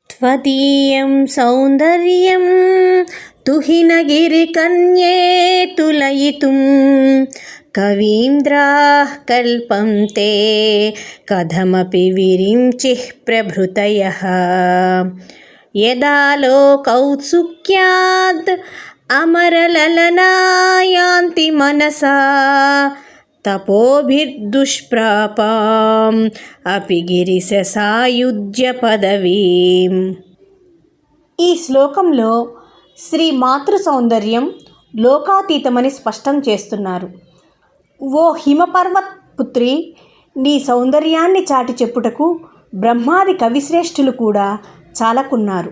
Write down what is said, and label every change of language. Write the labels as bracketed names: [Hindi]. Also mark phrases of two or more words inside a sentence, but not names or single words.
[Sanskrit] त्वदीयं सौन्दर्यं तुहिनगिरिकन्ये तुलयितुं कवीन्द्राः कल्पन्ते कथमपि विरिञ्चिः प्रभृतयः यदा लोकौत्सुक्यात् अमरललना यान्ति मनसा తపోభిర్దుష్ప్రాపాం అపి గిరిశ సాయుజ్య పదవీం. [Telugu] ఈ శ్లోకంలో శ్రీ మాతృ సౌందర్యం లోకాతీతమని స్పష్టం చేస్తున్నారు. ఓ హిమపర్వత్ పుత్రి, నీ సౌందర్యాన్ని చాటి చెప్పుటకు బ్రహ్మాది కవిశ్రేష్ఠులు కూడా చాలకున్నారు.